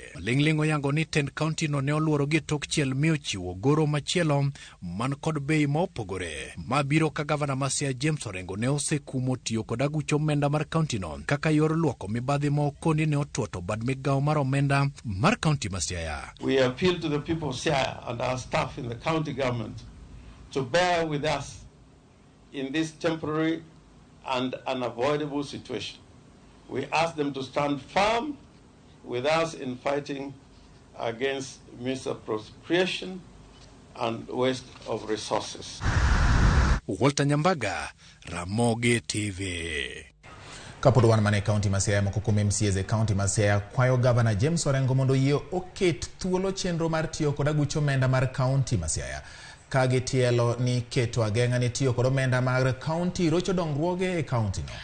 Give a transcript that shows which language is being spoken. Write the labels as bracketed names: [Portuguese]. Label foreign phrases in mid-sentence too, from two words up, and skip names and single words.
[Luo (Kenya and Tanzania)] Lingling oyango ni tend county no ne oluoro gi tok chiel mi ochiwo goro machielo man kod bei ma opogore. Ma biro ka gavana ma Siaya James Orengo ne osekumo tiyo kod Aguch omenda mar county no kaka yor luoko mibadhi ma okoni ne otuoto bad migawo mar omenda mar county ma Siaya. [English] We appeal to the people of Siaya and our staff in the county government to bear with us in this temporary and unavoidable situation. We ask them to stand firm with us in fighting against misappropriation and waste of resources. Walter Nyambaga, Ramogi TV. [Luo (Kenya and Tanzania)] Kapod wan mane kaunti Masiaya mokukume MCA kaunti Masiaya kwayo Governor James Orengo mondo yie oket thuolo chenro mar tiyo kod agucho omenda mar kaunti Masiaya. Kage tielo ni keto agenga ni tiyo kod omenda mar kaunti rocho dongruoge e kaunti no.